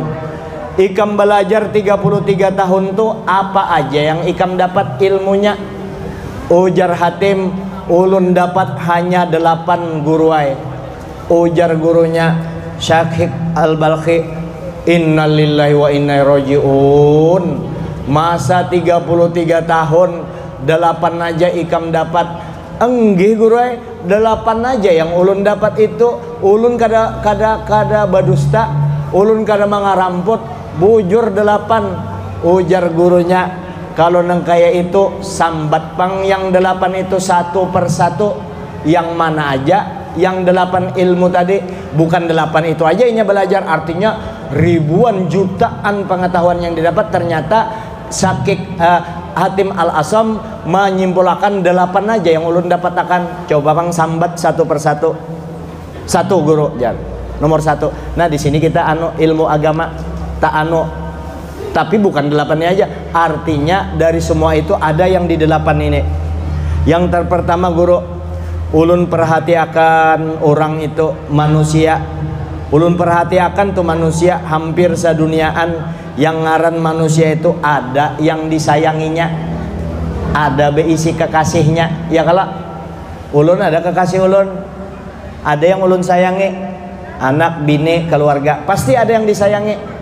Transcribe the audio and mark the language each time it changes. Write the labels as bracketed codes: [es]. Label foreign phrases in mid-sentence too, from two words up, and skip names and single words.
[bjn] Ikam belajar 33 tahun tuh apa aja yang ikam dapat ilmunya? Ujar Hatim, ulun dapat hanya 8 guruai. Ujar gurunya Syakik Al-Balkhi, [ar] إنا لله وإنا إليه راجعون. [bjn] Masa 33 tahun 8 aja ikam dapat? Enggih guru, 8 aja yang ulun dapat itu. Ulun kada badusta, ulun kada mangaramput, bujur 8. Ujar gurunya, kalau nang kaya itu sambat pang yang 8 itu satu persatu. Yang mana aja yang 8 ilmu tadi? Bukan 8 itu aja inya belajar, artinya ribuan jutaan pengetahuan yang didapat. Ternyata Syakik Hatim Al-Asom menyimpulkan 8 aja yang ulun dapat akan. Coba bang sambat satu persatu. Satu guru jar. Nomor 1. Nah di sini kita ilmu agama tak tapi bukan 8-nya aja. Artinya dari semua itu ada yang di 8 ini. Yang pertama guru, ulun perhatiakan orang itu manusia. Ulun perhatiakan tuh manusia hampir seduniaan. Yang ngaran manusia itu ada yang disayanginya, ada beisi kekasihnya. Ya kalau ulun ada kekasih ulun, ada yang ulun sayangi, anak, bini, keluarga, pasti ada yang disayangi.